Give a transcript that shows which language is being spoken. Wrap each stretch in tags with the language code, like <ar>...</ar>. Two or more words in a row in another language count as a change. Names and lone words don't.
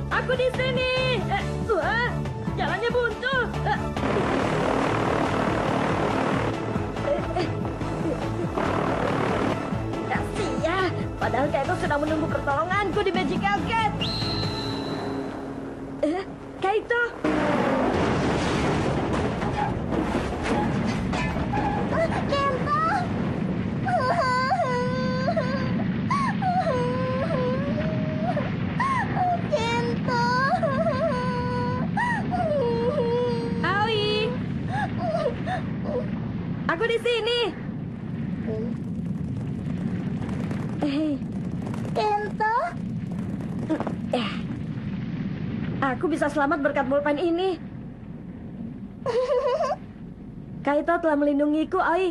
<id>Aku di sini. Wah, jalannya buntu. Kasihan, padahal Kaito sedang menunggu pertolonganku di Magical Gate. Kaito. Kento. Kento. Aoi. Aku di sini. Kento. Aku bisa selamat berkat bolpen ini. Kaito telah melindungiku, Aoi.</id>